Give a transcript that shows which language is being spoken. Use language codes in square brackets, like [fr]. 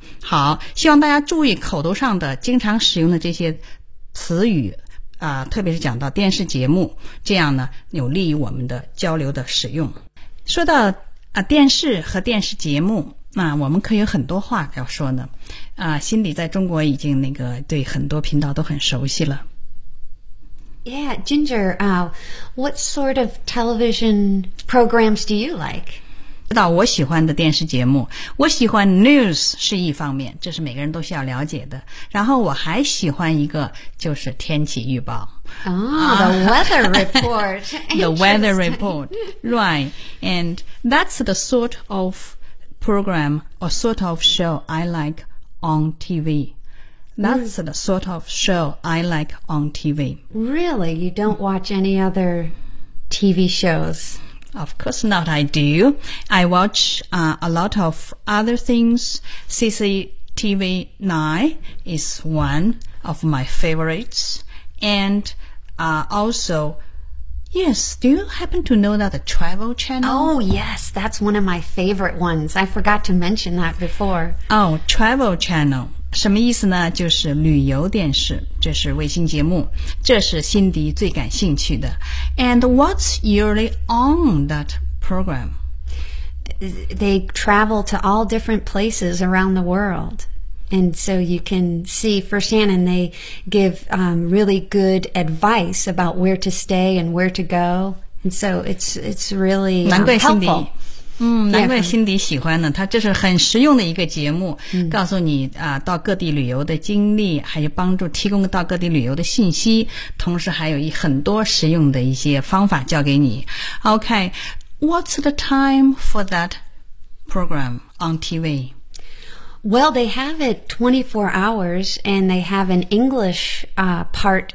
[zh] 好，希望大家注意口头上的经常使用的这些词语啊，特别是讲到电视节目，这样呢有利于我们的交流的使用。说到啊电视和电视节目，那我们可以有很多话要说呢。啊，辛迪在中国已经那个对很多频道都很熟悉了。 [en] Yeah, Ginger, what sort of television programs do you like? [zh] 知道我喜欢的电视节目，我喜欢 news 是一方面，这是每个人都需要了解的。然后我还喜欢一个就是天气预报。 [en] Oh, the weather report. The weather report, right. And that's the sort of program or sort of show I like on TV. That's the sort of show I like on TV. Really? You don't watch any other TV shows? Of course not, I do. I watch, a lot of other things. CCTV 9 is one of my favorites. And, also... Yes, do you happen to know that the Travel Channel? Oh, yes, that's one of my favorite ones. I forgot to mention that before. Oh, Travel Channel. [zh] 什么意思呢？就是旅游电视，这是卫星节目，这是辛迪最感兴趣的。 [en] And what's usually on that program? They travel to all different places around the world. And so you can see firsthand, and they give, really good advice about where to stay and where to go. And so it's really, [zh] 难怪 [en] helpful. [zh] 难怪辛迪喜欢呢，他这是很实用的一个节目，告诉你啊，到各地旅游的经历，还有帮助提供到各地旅游的信息，同时还有很多实用的一些方法教给你。 [en] OK, what's the time for that program on TV? Well, they have it 24 hours, and they have an English, part.